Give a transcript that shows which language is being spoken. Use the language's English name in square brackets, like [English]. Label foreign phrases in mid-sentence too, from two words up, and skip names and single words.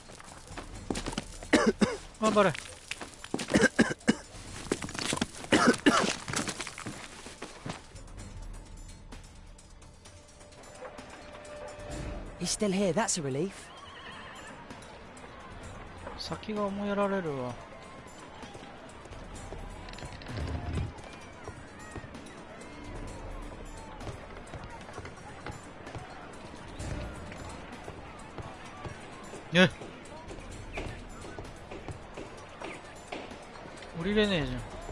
[Korean] 말해. [English] He's still here, that's a relief. [Japanese] 先が思いやられるわ. [Korean] 예. 우리래네 이제.